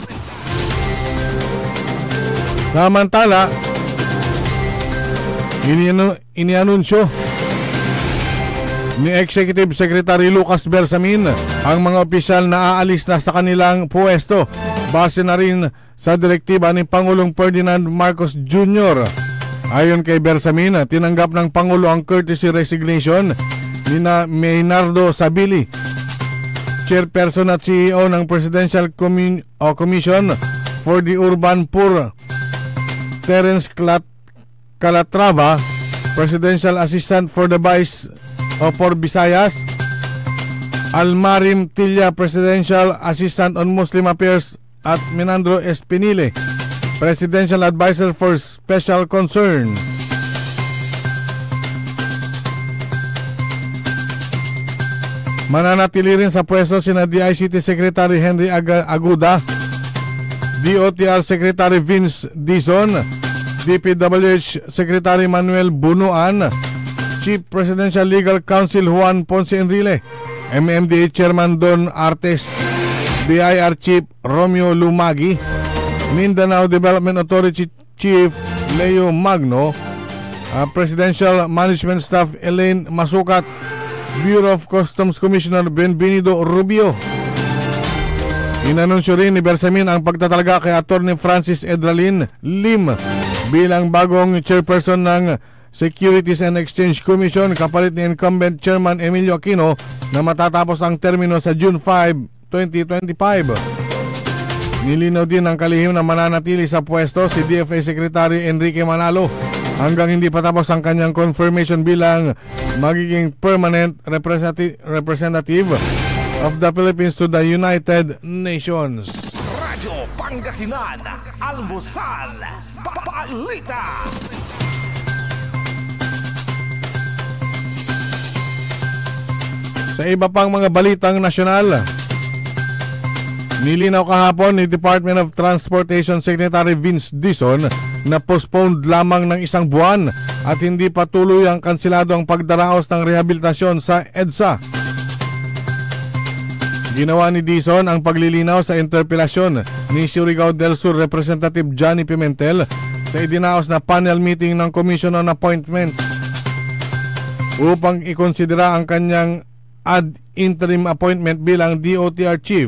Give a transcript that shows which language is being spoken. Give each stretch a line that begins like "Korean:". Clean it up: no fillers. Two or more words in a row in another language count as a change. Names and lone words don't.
Filipino: Samantala, inianunsyo ni Executive Secretary Lucas Bersamin ang mga opisyal na aalis na sa kanilang puwesto base na rin sa direktiba ni Pangulong Ferdinand Marcos Jr. Ayon kay Bersamin, tinanggap ng Pangulo ang
English: courtesy resignation
Filipino: ni Maynardo Sabili, Chairperson at CEO ng Presidential Commission for the Urban Poor, Terence Calatrava, Presidential Assistant for the Vice for Visayas, Almarim Tilla, Presidential Assistant on Muslim Affairs, at Minandro Espinile, Presidential Advisor for Special Concerns. Mananatili rin sa pwesto sina DICT Secretary Henry Aguda, DOTR Secretary Vince Dizon, DPWH Secretary Manuel Bunuan, Chief Presidential Legal Counsel Juan Ponce Enrile, MMDA Chairman Don Artes, BIR Chief Romeo Lumagi, Mindanao Development Authority Chief Leo Magno, Presidential Management Staff Elaine Masukat, Bureau of Customs Commissioner Benvenido Rubio. Inanunsyo rin ni Bersamin ang pagtatalaga kay Atty. Francis Edralin Lim bilang bagong chairperson ng Securities and Exchange Commission kapalit ni
English: incumbent Chairman
Filipino: Emilio Aquino na matatapos ang termino sa June 5, 2025. Nilinaw din ng kalihim na mananatili sa pwesto si DFA Secretary Enrique Manalo hanggang hindi pa tapos ang kanyang confirmation bilang magiging
English: permanent representative of the Philippines to the United Nations.
Filipino: Radyo Pangasinan, Almusal, Balita. Sa iba pang mga balitang nasyonal, nilinaw kahapon ni Department of Transportation Secretary Vince Dizon na postponed lamang ng isang buwan at hindi pa tuloy ang kansilado ang pagdaraos ng rehabilitasyon sa EDSA. Ginawa ni Dizon ang paglilinaw sa interpelasyon ni Surigao del Sur Representative Johnny Pimentel sa idinaos na
English: panel meeting
Filipino: ng Commission on Appointments upang ikonsidera ang kanyang
English: ad interim appointment
Filipino: bilang DOTR Chief.